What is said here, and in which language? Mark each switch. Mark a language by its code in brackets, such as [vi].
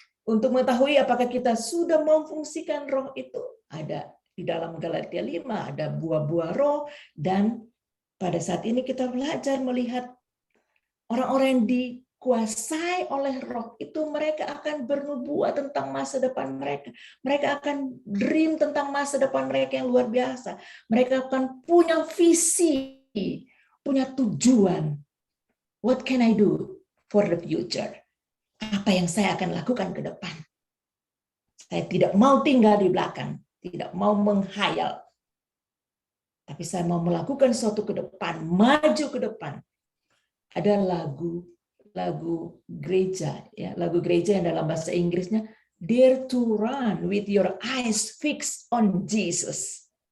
[id] Untuk mengetahui apakah kita sudah memfungsikan roh itu, ada di dalam Galatia 5, ada buah-buah roh, dan pada saat ini kita belajar melihat orang-orang yang dikuasai oleh roh itu, mereka akan bernubuat tentang masa depan mereka. Mereka akan dream tentang masa depan mereka yang luar biasa. Mereka akan punya visi, punya tujuan. [en] What can I do for the future? [id] Apa yang saya akan lakukan ke depan? Saya tidak mau tinggal di belakang, tidak mau menghayal. Tapi saya mau melakukan sesuatu ke depan, maju ke depan. Ada lagu gereja, ya, lagu gereja yang dalam bahasa Inggrisnya, [en] Dare to run with your eyes fixed on Jesus.